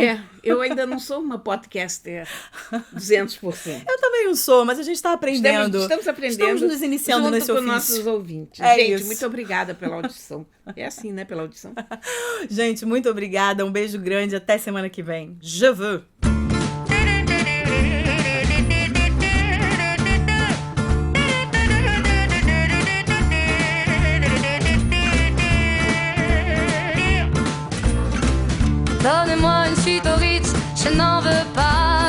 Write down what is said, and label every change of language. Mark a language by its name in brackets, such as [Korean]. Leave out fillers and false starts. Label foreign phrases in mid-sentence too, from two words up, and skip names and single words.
[Portuguese] Eu ainda não sou uma podcaster 200%. Eu também não sou, mas a gente está aprendendo. Estamos aprendendo. Estamos nos iniciando junto nesse com ofício. nossos ouvintes. É gente, isso. muito obrigada pela audição. É assim, né? Pela audição. Gente, muito obrigada. Um beijo grande. Até semana que vem. [French] Je veux. Donnez-moi une suite au Ritz, je n'en veux pas.